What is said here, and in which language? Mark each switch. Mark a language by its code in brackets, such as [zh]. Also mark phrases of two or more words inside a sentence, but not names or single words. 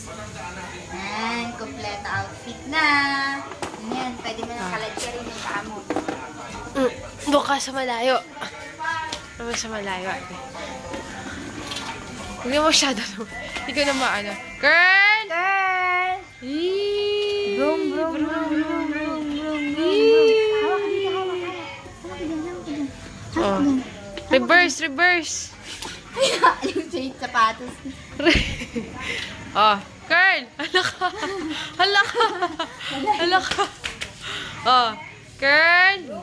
[tl] Ayan, kompleto outfit na. Ayan, pwede mo na kalagyan rin yung paa mo. Doon ka sa malayo. Doon sa malayo. Hindi mo masyado. Hindi ko na maano. Girl! Girl! Yee! Vroom, vroom, vroom, vroom, vroom, vroom, vroom, vroom. Hawak ka dito, hawak ka. Hawak ka dyan, hawak ka dyan. [en] Oh. Reverse, reverse. [tl] Aling sa sapatos. Oh, girl! Hala ka! Hala ka! Hala ka! Oh, girl!